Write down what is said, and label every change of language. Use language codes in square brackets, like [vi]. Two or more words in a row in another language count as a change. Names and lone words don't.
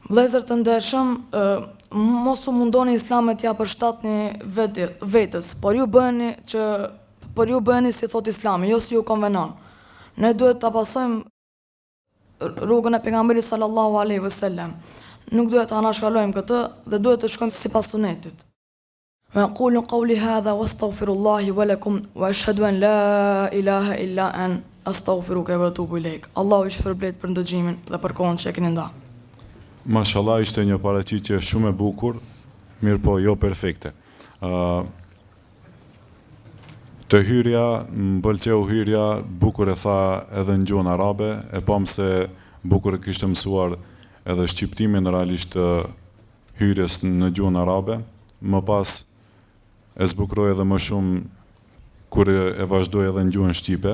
[sq] Vëllezër të ndershëm, mos u mundoni Islamet ja përshtatni vetës, por ju bëheni si thot Islami, jo si ju konvenon. Ne duhet ta pasojmë rrugën e pejgamberit [ar] صلى الله عليه وسلم. [sq] Nuk duhet ta anashkalojmë këtë dhe duhet të shkojmë sipas sunetit. [ar] وأقول قولي هذا وأستغفر الله ولكم وأشهد أن لا إله إلا أن أستغفرك وأتوب إليك. [sq] Allahu ju shpërblet për ndëgjimin dhe për kohën që e keni nda. Mashallah, ishte një paraqitje shumë e bukur, mirë po jo perfekte. Të hyrja, më pëlqeu hyrja, bukur e tha edhe në gjuhën arabe, e pam se bukur e kishte mësuar edhe shqiptimin realisht të hyrjes në gjuhën arabe, më pas e zbukuroi edhe më shumë kur e vazhdoi edhe në gjuhën shqipe.